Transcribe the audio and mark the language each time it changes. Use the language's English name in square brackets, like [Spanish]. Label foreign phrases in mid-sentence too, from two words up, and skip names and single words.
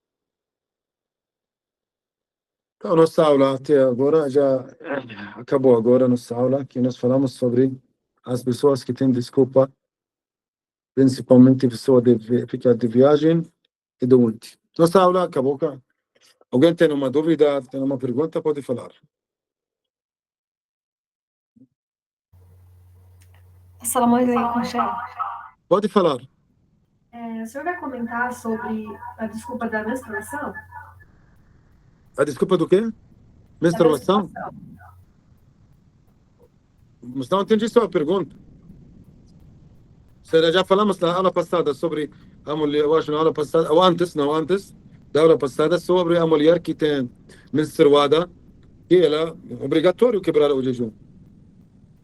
[Portuguese] Então, nossa aula até agora já acabou. Agora nossa aula que nós falamos sobre as pessoas que têm desculpa, principalmente pessoa que fica de viagem e doente. Nossa aula acabou. Alguém tem uma dúvida, tem uma pergunta, pode falar. [Arabic] السلام عليكم، شيخ. [Portuguese] Pode falar. O senhor vai comentar sobre a desculpa da menstruação? A desculpa do quê? Menstruação? Mas não entendi sua pergunta. Já falamos na aula passada sobre a mulher, eu acho na aula passada, ou antes da aula passada, sobre a mulher que tem menstruada, que ela é obrigatório quebrar o jejum.